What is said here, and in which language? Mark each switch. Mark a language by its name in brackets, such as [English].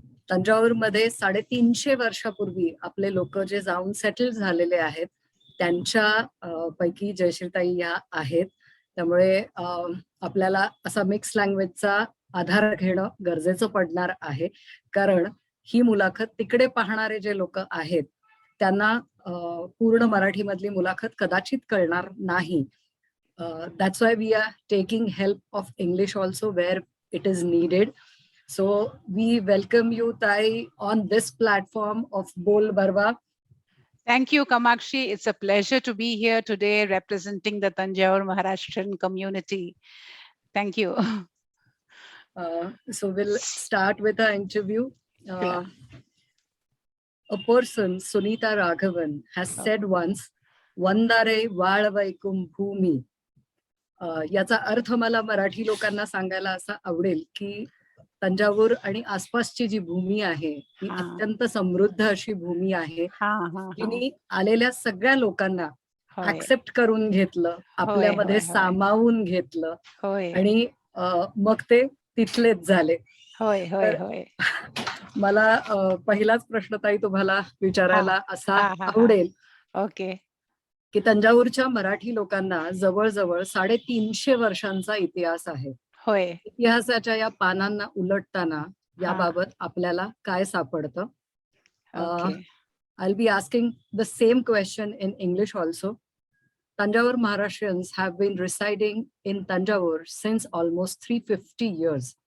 [Marathi] तंजावरमध्ये 350 वर्षापूर्वी आपले लोक जे जाऊन सेटल झालेले आहेत त्यांच्या पैकी जयश्रीताई या आहेत. त्यामुळे आपल्याला असा मिक्स लँग्वेजचा आधार घेणं गरजेचं पडणार आहे, कारण ही मुलाखत तिकडे पाहणारे जे लोक आहेत त्यांना पूर्ण मराठीमधली मुलाखत कदाचित कळणार नाही. [English] That's why we are taking help of English also where it is needed. So we welcome you, Tai, on this platform of Bol Barwa. Thank you, Kamakshi. It's a pleasure to be here today representing the Tanjore Maharashtrian community. Thank you. So we'll start with our interview. Sure. A person, Sunita Raghavan, has said once, [Tamil] Vandare Valvaikum Bhumi. [Marathi] याचा अर्थ मला मराठी लोकांना सांगायला असा आवडेल की तंजावूर आणि आसपासची जी भूमी आहे ही अत्यंत समृद्ध अशी भूमी आहे. तिने आलेल्या सगळ्या लोकांना ऍक्सेप्ट करून घेतलं, आपल्यामध्ये सामावून घेतलं आणि मग ते तिथलेच झाले. मला पहिलाच प्रश्न ताई तुम्हाला विचारायला असा आवडेल की तंजावरच्या मराठी लोकांना जवळजवळ 350 वर्षांचा इतिहास आहे. इतिहासाच्या या पानांना उलटताना याबाबत आपल्याला काय सापडतं? [English] I'll be asking the same question in English also. Tanjore Maharashtrians have been residing in Tanjore since almost 350 years.